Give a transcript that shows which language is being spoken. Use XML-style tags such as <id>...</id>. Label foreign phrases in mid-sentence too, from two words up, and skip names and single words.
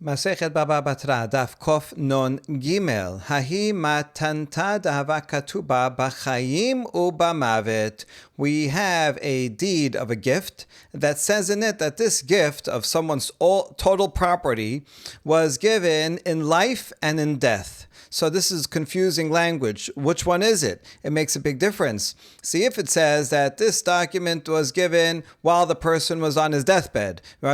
<he>מסכת בבא בתרא, דף קוף נון גימל.</he> <arc>ההיא מתנתא דהוה כתובה בחיים ובמות.</arc> <en>We have a deed of a gift that says in it that this gift of someone's total property was given in life and in death. So this is confusing language. Which one is it? It makes a big difference. See, if it says that this document was given while the person was on his deathbed, right?</en>